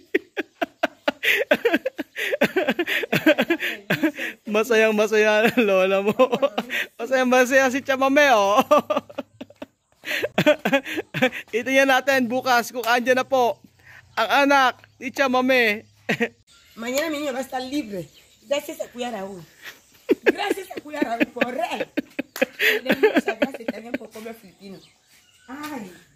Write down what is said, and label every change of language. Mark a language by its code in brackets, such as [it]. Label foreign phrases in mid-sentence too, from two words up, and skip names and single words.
[tl] Masayang masaya ang lola mo. Masayang masaya si Chamame, oh. Ito yan natin bukas kung andyan na po ang anak ni Chamame. [es] Mañana mi niño va a estar libre. Gracias a cuidar a uno. Gracias a cuidar a uno por él. Muchas gracias también por comer filipino. Ay.